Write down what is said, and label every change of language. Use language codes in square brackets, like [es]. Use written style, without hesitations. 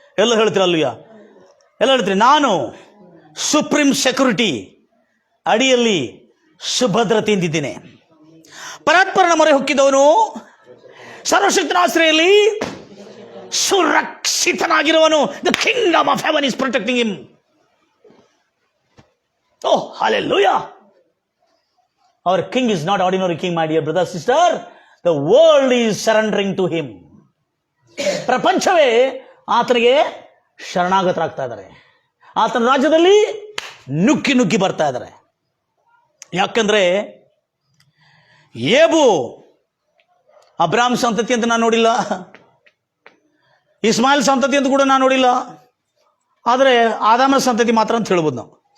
[kn] ಎಲ್ಲ ಹೇಳ್ತೀರಲ್ಲಯ್ಯ, ಎಲ್ಲ ಹೇಳ್ತೀರಿ. ನಾನು ಸುಪ್ರೀಂ ಸೆಕ್ಯೂರಿಟಿ ಅಡಿಯಲ್ಲಿ ಸುಭದ್ರತೆಯಿಂದಿದ್ದೇನೆ. ಪರಾತ್ಪರನ ಮೊರೆ ಹೊಕ್ಕಿದವನು ಸರ್ವಶಕ್ತನ ಆಶ್ರಯಲ್ಲಿ ಸುರಕ್ಷಿತನಾಗಿರುವನು. [en] The kingdom of heaven is protecting him. Oh, hallelujah. Our king is not ordinary king, my dear brother, sister. The world is surrendering to him. [kn] ಪ್ರಪಂಚವೇ ಆತನಿಗೆ ಶರಣಾಗತರಾಗ್ತಾ ಇದ್ದಾರೆ. ಆತನ ರಾಜ್ಯದಲ್ಲಿ ನುಗ್ಗಿ ಬರ್ತಾ ಇದ್ದಾರೆ. ಯಾಕಂದ್ರೆ ಏಬು ಅಬ್ರಾಮ್ ಸಂತತಿ ಅಂತ ನಾನು ನೋಡಿಲ್ಲ, ಇಸ್ಮಾಯಿಲ್ ಸಂತತಿ ಅಂತ ಕೂಡ ನಾನು ನೋಡಿಲ್ಲ, ಆದರೆ ಆದಾಮ ಸಂತತಿ ಮಾತ್ರ ಅಂತ ಹೇಳ್ಬೋದು ನಾವು.